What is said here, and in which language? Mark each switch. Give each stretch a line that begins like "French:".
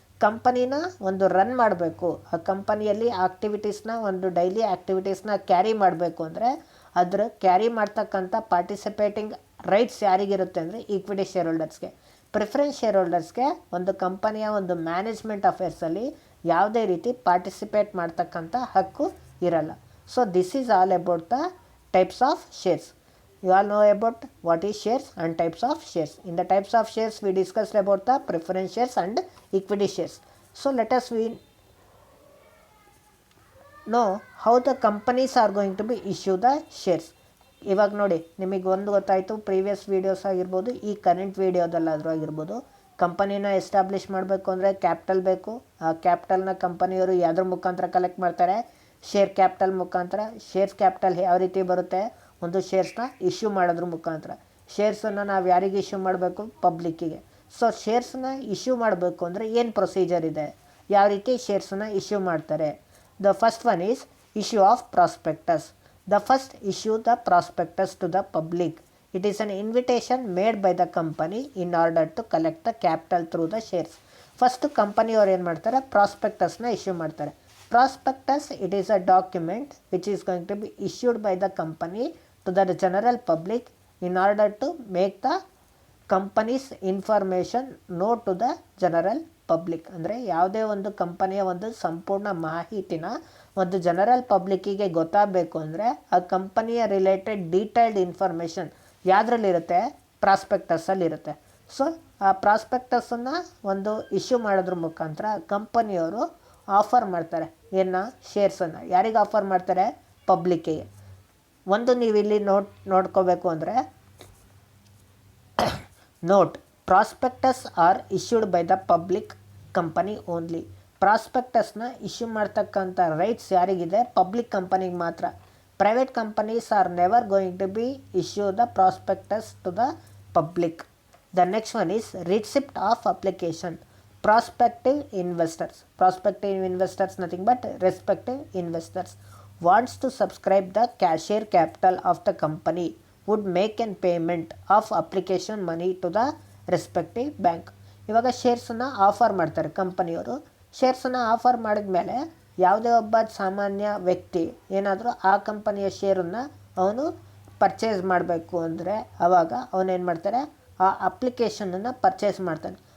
Kannada: ಕಂಪನಿನ ಒಂದು ರನ್ ಮಾಡಬೇಕು, ಆ ಕಂಪನಿಯಲ್ಲಿ ಆಕ್ಟಿವಿಟೀಸ್ನ ಒಂದು ಡೈಲಿ ಆ್ಯಕ್ಟಿವಿಟೀಸ್ನ ಕ್ಯಾರಿ ಮಾಡಬೇಕು ಅಂದರೆ ಅದ್ರ ಕ್ಯಾರಿ ಮಾಡ್ತಕ್ಕಂಥ ಪಾರ್ಟಿಸಿಪೇಟಿಂಗ್ ರೈಟ್ಸ್ ಯಾರಿಗಿರುತ್ತೆ ಅಂದರೆ ಈಕ್ವಿಟಿ ಶೇರ್ ಹೋಲ್ಡರ್ಸ್ಗೆ. ಪ್ರಿಫರೆನ್ಸ್ ಶೇರ್ ಹೋಲ್ಡರ್ಸ್ಗೆ ಒಂದು ಕಂಪನಿಯ ಒಂದು ಮ್ಯಾನೇಜ್ಮೆಂಟ್ ಅಫೇರ್ಸಲ್ಲಿ ಯಾವುದೇ ರೀತಿ ಪಾರ್ಟಿಸಿಪೇಟ್ ಮಾಡ್ತಕ್ಕಂಥ ಹಕ್ಕು ಇರಲ್ಲ.
English: So this is all about the types of shares. You all know about what is shares and types of shares. In the types of shares we discussed about the preference shares and equity shares. So let us know how the companies are going to be issue the shares.
Kannada: ಇವಾಗ ನೋಡಿ, ನಿಮಗೆ ಒಂದು ಗೊತ್ತಾಯಿತು, previous videos ಆಗಿರ್ಬೋದು, ಈ current ವೀಡಿಯೋದಲ್ಲಾದರೂ ಆಗಿರ್ಬೋದು, ಕಂಪನಿನ establish ಮಾಡಬೇಕು ಅಂದರೆ ಕ್ಯಾಪಿಟಲ್ ಬೇಕು. ಆ ಕ್ಯಾಪಿಟಲ್ನ ಕಂಪನಿಯವರು ಯಾವುದ್ರ ಮುಖಾಂತರ ಕಲೆಕ್ಟ್ ಮಾಡ್ತಾರೆ, ಶೇರ್ ಕ್ಯಾಪಿಟಲ್ ಮುಖಾಂತರ. ಶೇರ್ಸ್ ಕ್ಯಾಪಿಟಲ್ ಯಾವ ರೀತಿ ಬರುತ್ತೆ, ಒಂದು ಶೇರ್ಸ್ನ ಇಶ್ಯೂ ಮಾಡೋದ್ರ ಮುಖಾಂತರ. ಶೇರ್ಸನ್ನು ನಾವು ಯಾರಿಗೆ ಇಶ್ಯೂ ಮಾಡಬೇಕು, ಪಬ್ಲಿಕ್ಕಿಗೆ. ಸೊ ಶೇರ್ಸ್ನ ಇಶ್ಯೂ ಮಾಡಬೇಕು ಅಂದರೆ ಏನು ಪ್ರೊಸೀಜರ್ ಇದೆ, ಯಾವ ರೀತಿ ಶೇರ್ಸನ್ನು ಇಶ್ಯೂ ಮಾಡ್ತಾರೆ.
English: The first one is issue of prospectus. The first issue the prospectus to the public. It is an invitation made by the company in order to collect the capital through the shares.
Kannada: First ಕಂಪನಿಯವ್ರು ಏನು ಮಾಡ್ತಾರೆ, ಪ್ರಾಸ್ಪೆಕ್ಟಸ್ನ issue ಮಾಡ್ತಾರೆ.
English: Prospectus, it is a document which is going to be issued by the company to the general public in order to make the company's information known to the general public.
Kannada: ಅಂದರೆ ಯಾವುದೇ ಒಂದು ಕಂಪನಿಯ ಒಂದು ಸಂಪೂರ್ಣ ಮಾಹಿತಿನ ಒಂದು general ಪಬ್ಲಿಕ್ಕಿಗೆ ಗೊತ್ತಾಗಬೇಕು ಅಂದರೆ ಆ ಕಂಪನಿಯ ರಿಲೇಟೆಡ್ ಡೀಟೇಲ್ಡ್ ಇನ್ಫಾರ್ಮೇಷನ್ ಯಾವುದ್ರಲ್ಲಿರುತ್ತೆ, ಪ್ರಾಸ್ಪೆಕ್ಟಸಲ್ಲಿರುತ್ತೆ. ಸೊ ಆ ಪ್ರಾಸ್ಪೆಕ್ಟಸನ್ನು ಒಂದು ಇಶ್ಯೂ ಮಾಡೋದ್ರ ಮುಖಾಂತರ ಕಂಪನಿಯವರು ಆಫರ್ ಮಾಡ್ತಾರೆ. ಶೇರ್ಸನ್ನು ಯಾರಿಗೆ ಆಫರ್ ಮಾಡ್ತಾರೆ, ಪಬ್ಲಿಕ್ಕಿಗೆ. ಒಂದು ನೀವು ಇಲ್ಲಿ ನೋಡ್ಕೋಬೇಕು ಅಂದರೆ, note,
English: Prospectus are issued by the public company only.
Kannada: ಪ್ರಾಸ್ಪೆಕ್ಟಸ್ನ issue ಮಾಡ್ತಕ್ಕಂಥ ರೈಟ್ಸ್ ಯಾರಿಗಿದೆ, ಪಬ್ಲಿಕ್ ಕಂಪನಿಗೆ ಮಾತ್ರ.
English: Private companies are never going to be issue the prospectus to the public. The next one is receipt of application. Prospective investors nothing but respective investors wants to subscribe the share capital of the company would make an payment of application money to the respective bank.
Kannada: ಇವಾಗ ಶೇರ್ಸನ್ನು offer ಮಾಡ್ತಾರೆ ಕಂಪನಿಯವರು. ಶೇರ್ಸನ್ನು offer ಮಾಡಿದ ಮೇಲೆ ಯಾವುದೇ ಒಬ್ಬ ಸಾಮಾನ್ಯ ವ್ಯಕ್ತಿ ಏನಾದರೂ ಆ ಕಂಪನಿಯ ಶೇರನ್ನು ಅವನು ಪರ್ಚೇಸ್ ಮಾಡಬೇಕು ಅಂದರೆ ಆವಾಗ ಅವನೇನು ಮಾಡ್ತಾರೆ, ಆ ಅಪ್ಲಿಕೇಶನನ್ನು ಪರ್ಚೇಸ್ ಮಾಡ್ತಾನೆ.